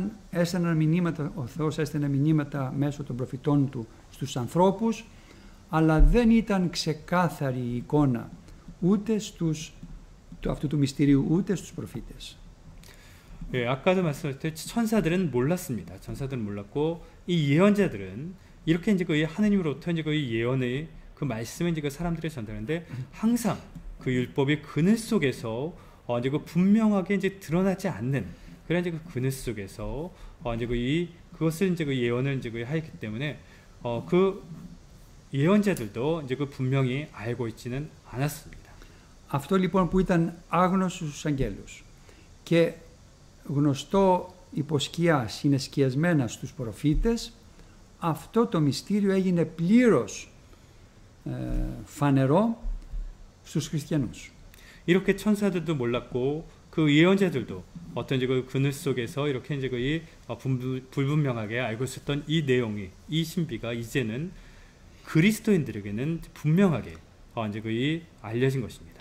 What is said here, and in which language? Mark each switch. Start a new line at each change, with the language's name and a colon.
Greek: Έστελναν μηνύματα, ο Θεός έστελνε μηνύματα μέσω των προφητών του στους ανθρώπους, αλλά δεν ήταν ξεκάθαρη η εικόνα ούτε αυτού του μυστηρίου, ούτε στους προφήτες.
Korean: 아까도 말씀드렸듯이 천사들은 몰랐습니다. 천사들은 몰랐고 이 예언자들은 이렇게 이제 그 하느님으로부터 이제 그 예언의 그 말씀을 이제 그 사람들에 전달하는데 항상 그 율법의 그늘 속에서 이제 그 분명하게 이제 드러나지 않는 그런 이제 그 그늘 속에서 이제 그것을 이제 그 예언을 이제 그 하였기 때문에 그 예언자들도 이제 그 분명히 알고 있지는 않았습니다.
Greek: Αυτό λοιπόν που ήταν άγνωστο στους αγγέλους και γνωστό υπό σκιά, συνεσκιασμένα στους προφήτες, αυτό το μυστήριο έγινε πλήρως φανερό στους χριστιανούς.
Korean: 이렇게 천사들도 몰랐고 그 예언자들도 어떤 이제 그 그늘 속에서 이렇게 이제 거의 불분명하게 알고 있었던 이 내용이, 이 신비가 이제는 그리스도인들에게는 분명하게 이제 거의 알려진 것입니다.